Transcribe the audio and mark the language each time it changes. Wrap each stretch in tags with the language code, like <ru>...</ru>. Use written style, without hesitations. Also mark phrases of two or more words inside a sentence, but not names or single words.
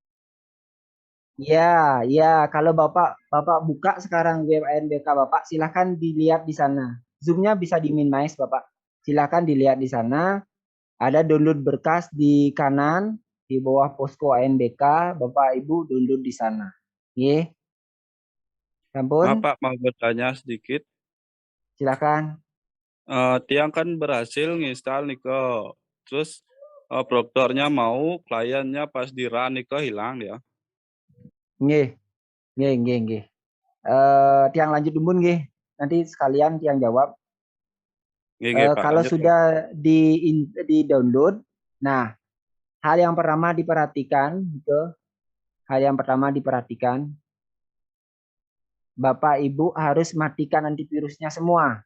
<id>ya, kalau Bapak buka sekarang web ANBK Bapak, silahkan dilihat di sana. Zoom-nya bisa di-minimize Bapak. Silahkan dilihat di sana. Ada download berkas di kanan, di bawah posko ANBK, Bapak Ibu download di sana.</id> <ban>Nggih. Sampun,</ban> <id>Maaf, Pak, mau bertanya sedikit. silakan. Tiang kan berhasil nginstal nih ke, terus prompternya mau, kliennya pas di run nih ke hilang ya.</id> <ban>Nggih, nggih.</ban> <id>Tiang lanjut dulu nggih. Nanti sekalian tiang jawab. Nggih, Pak, Kalau lanjut, Pak. sudah di download, nah hal yang pertama diperhatikan, Bapak Ibu harus matikan antivirusnya semua.</id>